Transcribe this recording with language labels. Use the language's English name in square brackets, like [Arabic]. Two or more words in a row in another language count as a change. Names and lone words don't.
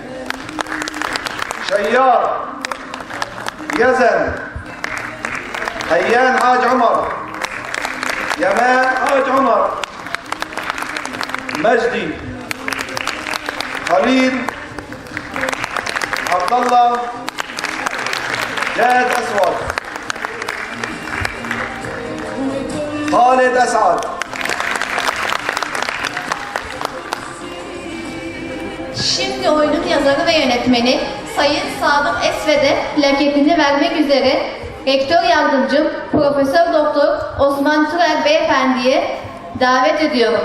[Turkish] شيار، يزن، حيان حاج عمر، يمان حاج عمر، مجدي، خليل، عبد الله، جاد أسود، خالد أسعد. Şimdi oyunun yazarı ve yönetmeni Sayın Sadık Esved'e plaketini vermek üzere Rektör Yardımcım Profesör Doktor Osman Türel Beyefendi'ye davet ediyorum.